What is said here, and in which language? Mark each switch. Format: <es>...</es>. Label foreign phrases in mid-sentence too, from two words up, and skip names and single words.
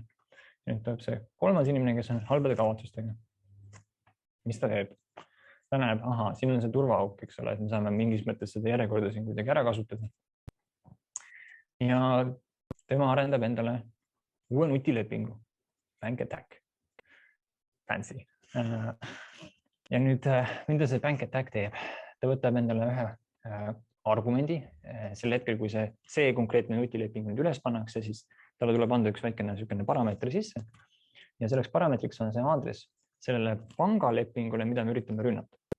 <et>Nüüd tuleb see 3. inimene, kes on halbade kavatsustega. Mis ta teeb? Ta näeb, siin on see turvaauk, eks ole, et me saame mingis mõttes seda järjekorda siin kuidagi ära kasutada. Ja tema arendab endale uue nutilepingu.</et> <en>Bank Attack. Fancy.</en> <et>Ja nüüd, mida see Bank Attack teeb? Ta võtab endale ühe argumendi. Sel hetkel, kui see konkreetne nutileping nüüd üles pannakse, siis talle tuleb anda üks väikene parameetri sisse. Ja selleks parameetriks on see aadress sellele pangalepingule, mida me üritame rünnata.</et>